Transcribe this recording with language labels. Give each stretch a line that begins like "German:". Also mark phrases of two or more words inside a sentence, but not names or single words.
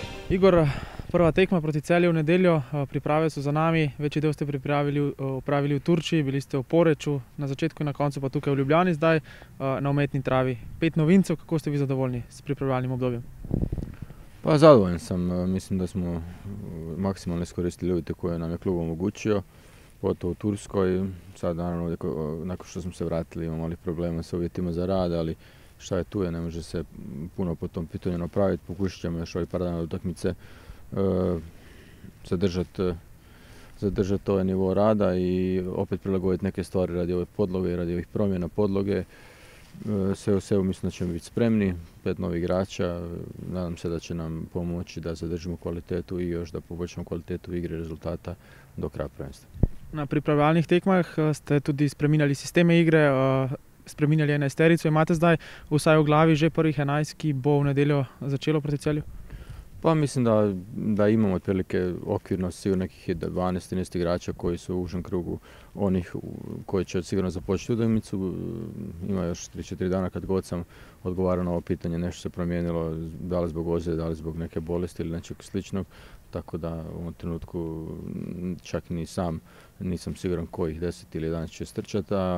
Slovenian: Igor, prva tekma proti Celju v nedeljo, priprave so za nami, večji del ste opravili v Turčiji, bili ste v Poreču, na začetku in na koncu pa tukaj v Ljubljani zdaj, na umetni travi. 5 novincev, kako ste vi zadovoljni s pripravljalnim obdobjem?
Croatian: Pa zadovoljan sam, mislim da smo maksimalno iskoristili uvjete koje nam je klub omogućio, pogotovo u Turskoj. Sad naravno, nakon što smo se vratili, imamo malih problema sa uvjetima za rad, ali šta je tu je, ne može se puno po tom pitanju napraviti. Pokušat ćemo još ovih par dana utakmice zadržati ovaj nivo rada i opet prilagoditi neke stvari radi ove podloge i radi ovih promjena podloge. Sve u sebi mislim da ćemo biti spremni, 5 novih igrača, nadam se da će nam pomoći da zadržimo kvalitetu i još da poboljšamo kvalitetu igre i rezultata do kraja prvenstva.
Slovenian: Na pripravljalnih tekmah ste tudi spreminjali sisteme igre, spreminjali enajsterico, imate zdaj vsaj v glavi že prvih 11, ki bo v nedeljo začelo proti Celju?
Croatian: Pa mislim da imamo otprilike okvirno sigurno nekih 12-13 igrača koji su u užem krugu onih koji će sigurno započeti utakmicu. Ima još 3-4 dana kad god sam odgovarao na ovo pitanje, nešto se promijenilo, da li zbog ozljede, da li zbog neke bolesti ili nečeg sličnog. Tako da u ovom trenutku čak ni sam nisam siguran kojih 10 ili 11 će strčati.